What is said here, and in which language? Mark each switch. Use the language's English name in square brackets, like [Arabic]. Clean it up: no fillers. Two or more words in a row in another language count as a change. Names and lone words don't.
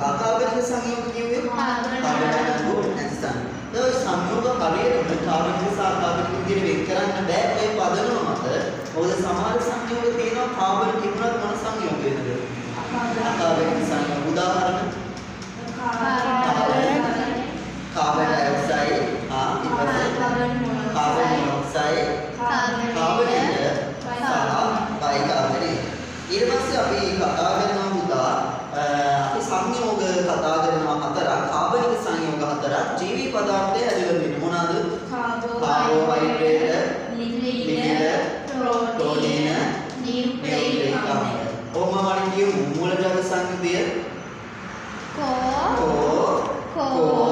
[Sinhala] අකාබනික සංයෝග කියන්නේ කාබන අඩංගුන නැති සංයෝග. ඒ සංයෝග හරියටම කාබනික සහ අකාබනික විදිහට වෙන් කරන්න බෑ ඔය පදනම මත. මොකද සමහර සංයෝග තියෙනවා කාබන තිබුණත් මොන සංයෝගයකද? අකාබනික සංයෝග. උදාහරණ [English] carbon dioxide carbon monoxide carbon bicarbonate [Sinhala] ඊට පස්සේ අපි කතා කරනවා පුතා අපි සංයෝග කතා කරනවා හතරක් කාබනික සංයෝග හතරක් ජීවී පදාර්ථය හැදෙලා තියෙන මොනවාද කාබෝහයිඩ්‍රේට් ලිපිඩ ප්‍රෝටීන නියුක්ලියික් ආම්ල ඔහොම වලින් කියමු මූලජව සංයුතිය කෝ